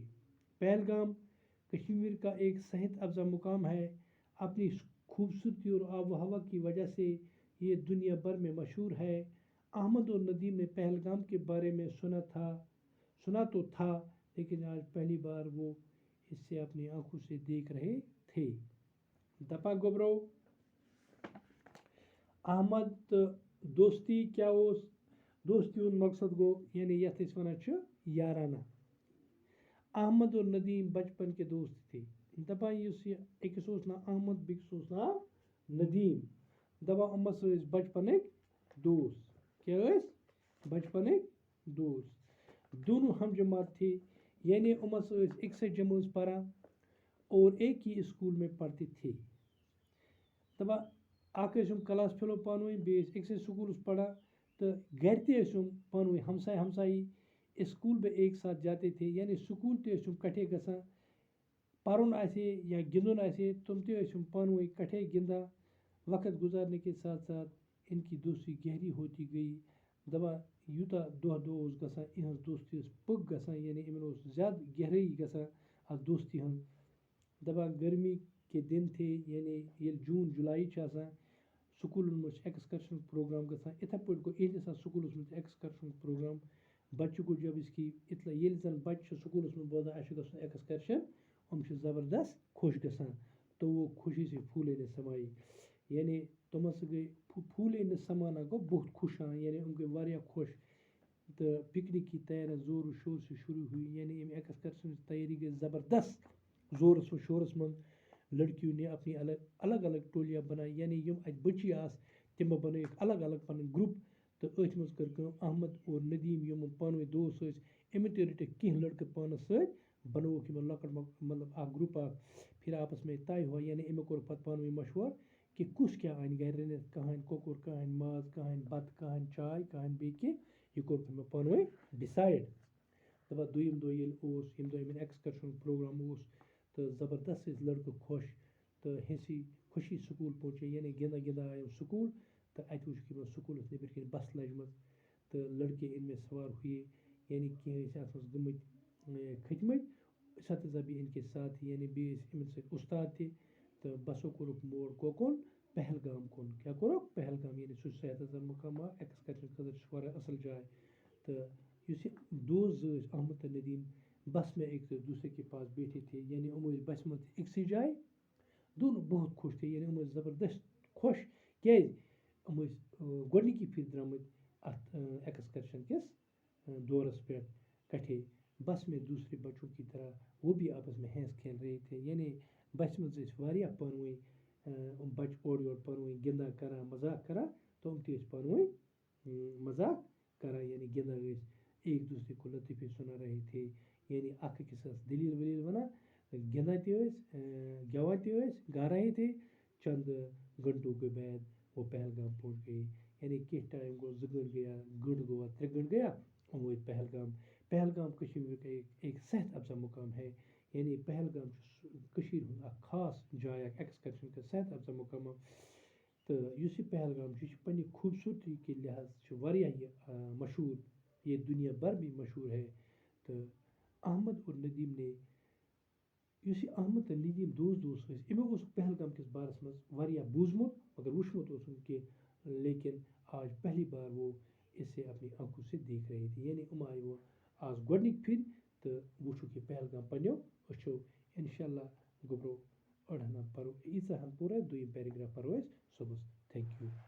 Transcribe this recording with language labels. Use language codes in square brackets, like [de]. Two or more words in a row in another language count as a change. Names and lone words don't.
[ur] پہلگام کشمیر کا ایک صحت افزا مقام ہے. اپنی خوبصورتی اور آب و ہوا کی وجہ سے یہ دنیا بھر میں مشہور ہے. احمد اور ندیم نے پہلگام کے بارے میں سنا تو تھا، لیکن آج پہلی بار وہ اس سے اپنی آنکھوں سے دیکھ رہے تھے. [ks] دپا گوبرو احمد تو دوستی کیا اس دوستی ہند مقصد گو یعنی یتھ اس ونان چھ یارانہ. [ur] احمد اور ندیم بچپن کے دوست تھے. [ks] دپان اس یہ اکس اوس ناو احمد بیکس اوس ناو ندیم. دپان امس ٲسۍ بچپنٕکۍ دوست. کیا ٲسۍ بچپنٕکۍ دوست. [ur] دونوں ہم جماعت تھے [ks] یعنی امس ٲسۍ أکسٕے جمٲژ پران [ur] اور ایک ہی اسکول میں پڑھتے تھے. [ks] دپان اکھ ٲسۍ کلاس فیلو پانہٕ ؤنۍ بیٚیہِ ٲسۍ أکسٕے سکوٗلس پران تہٕ گھر تہِ ٲسۍ پانہٕ ؤنۍ ہمساے ہمسایی. [ur] اسکول بھی ایک ساتھ جاتے تھے [ks] یعنی سکول تہِ ٲسۍ کٹھے گژھان. پرُن آسہِ یا گِنٛدُن آسہِ تِم تہِ ٲسۍ پانہٕ ؤنۍ کٹھے گِنٛدان. [ur] وقت گزارنے کے ساتھ ساتھ ان کی دوستی گہری ہوتی گئی. [ks] دپان یوٗتاہ دۄہ دۄہ اوس گژھان یِہنٛز دوستی ٲس پٔک گژھان یعنی یِمن اوس زیادٕ گہرٲیی گژھان اتھ دوستی ہٕنٛز. دپان [ur] گرمی کے دن تھے [ks] یعنی ییٚلہِ جوٗن جُلائی چھِ آسان سکوٗلن منٛز چھِ ایکسکرشن پروگرام گژھان. یِتھے پٲٹھۍ گوٚو یِہنٛدِس اتھ سکوٗلس منٛز ایکسکرشن پروگرام. بچہِ [ur] کو جب اس کی اطلاع [ks] ییٚلہِ زن بچہِ چھِ سکوٗلس منٛز بوزان اَسہِ چھُ گژھُن ایکسکرشن یِم چھِ زبردست خوش گژھان. [ur] تو وہ خوشی سے پھولے نہ سمائے [ks] یعنی تِم ہسا گٔے [ur] پھولے نہ سمانا [ks] گوٚو بہت خوش ہاں یعنی یِم گٔے واریاہ خوش. تہٕ [ur] پکنک کی تیاریاں زور و شور سے شروع ہوئی [ks] یعنی امہِ ایکسکرشن تیاری گئی زبردست زورس و شورس منٛز. [ur] لڑکیوں نے اپنی الگ الگ ٹولیاں بنائی [ks] یعنی یم اتہِ بچی آس تمو بنٲیِکھ الگ الگ پنٕنۍ گروپ. تہٕ أتھۍ منٛز کٔر کٲم احمد اور ندیم یِم پانہٕ ؤنۍ دوست ٲسۍ یِمو تہِ رٔٹِکھ کینٛہہ لڑکہٕ پانس سۭتۍ بنووُکھ یِمن لۄکٕٹ مطلب اکھ گروپ اکھ. [ur] پھر آپس میں طے ہوا [ks] یعنی یِمو کوٚر پتہٕ پانہٕ ؤنۍ مشور کہ کُس کیاہ اَنہِ گرِ رٔنِتھ. کانٛہہ اَنہِ کۄکُر کانٛہہ اَنہِ ماز کانٛہہ اَنہِ بتہٕ کانٛہہ اَنہِ چاے کانٛہہ اَنہِ بیٚیہِ کینٛہہ. یہِ کوٚر مےٚ پانہٕ ؤنۍ ڈِسایڈ. دپان دوٚیِم دۄہ ییٚلہِ اوس ییٚمہِ دۄہ یِمن ایکسکرشن پروگرام اوس تہٕ زبردست ٲسۍ لڑکہٕ خۄش تہٕ [ur] ہنسی خوشی سکول پہنچے [ks] یعنی گِنٛدان گِنٛدان آے سکول. تہٕ اتہِ وُچھُکھ یِمن سکوٗلس نیٚبرۍ کِنۍ بس لجمٕژ تہٕ [ur] لڑکے ان میں سوار ہوئے [ks] یعنی کینٛہہ ٲسۍ اتھ منٛز گٔمٕتۍ کھٔتۍمٕتۍ. [ur] اساتذہ بھی ان کے ساتھ [ks] یعنی بیٚیہِ ٲسۍ یِمن سۭتۍ استاد تہِ. تہٕ بسو کوٚرُکھ موڑ کوکُن پہلگام کُن. کیاہ کوٚرُکھ پہلگام یعنی سُہ صحت افزا مقام اکھ ایکسکرشن خٲطرٕ چھِ واریاہ اصل جاے. تہٕ یُس یہِ دوست زٕ ٲسۍ احمد تہٕ ندیم [ur] بس میں ایک دوسرے کے پاس بیٹھے تھے [ks] یعنی یِم ٲسۍ بسہِ منٛز أکسٕے جایہِ. [ur] دونوں بہت خوش تھے [ks] یعنی یِم ٲسۍ زبردست خوش کیٛازِ یِم ٲسۍ گۄڈنِکی پھِرِ درٛامٕتۍ اَتھ ایکسکرشن کِس دورس پٮ۪ٹھ کٹھے [ur] بس میں دوسرے بچوں کی طرح وہ بھی آپس میں ہنس کھیل رہے تھے [ks] یعنی بسہِ منٛز ٲسۍ واریاہ پانہٕ ؤنۍ یِم بچہٕ اورٕ یورٕ پانہٕ ؤنۍ گِنٛدان کران مزاق کران تِم تہِ ٲسۍ پانہٕ ؤنۍ مزاق کران یعنی گِنٛدان ٲسۍ [ur] ایک دوسرے کو لطیفے سنا رہے تھے [ks] یعنی اکھ أکِس ٲس دلیٖل ؤلیٖل وَنان گِنٛدان تہِ ٲسۍ گٮ۪وان تہِ ٲسۍ [ur] گا رہے تھے چند گھنٹوں کے بعد وہ پہلگام پہنچ گئے [ks] یعنی کینٛہہ ٹایم گوٚو 2 گھنٹہٕ گٔیا گھنٹہٕ گوٚوا 3 گھنٹہٕ گٔیا یِم وٲتۍ پہلگام پہلگام [ur] کشمیر کا ایک صحت افزا مقام ہے [ks] یعنی پہلگام چھُ کٔشیٖرِ ہُنٛد اکھ خاص جاے اکھ ایکسکرشن کا صحت افزا مقام تہٕ یُس یہِ پہلگام چھُ یہِ چھُ پننہِ خوٗبصوٗرتی کے لحاظ چھُ واریاہ یہِ مشہوٗر یہ دنیا [ur] بھر بھی مشہور ہے [ks] تہٕ احمد اور ندیم نے یُس یہِ احمد تہٕ ندیم دوس ٲسۍ امیُک اوس پہلگام کِس بارس منٛز واریاہ بوٗزمُت مگر وٕچھمُت اوسُم کینٛہہ [ur] لیکن آج پہلی بار وہ اسے اپنی آنکھوں سے دیکھ رہے تھے [ks] یعنی یِم آیہِ وۄنۍ آز گۄڈنِکۍ پھِرِ تہٕ وٕچھُکھ یہِ پہلگام پنٛنیو أچھو اِنشاء اللہ گوٚبرو أڑ ہنا پرو ییٖژاہ ہن پوٗرٕ دوٚیِم پیراگراف پرو أسۍ صُبحس [en] Thank you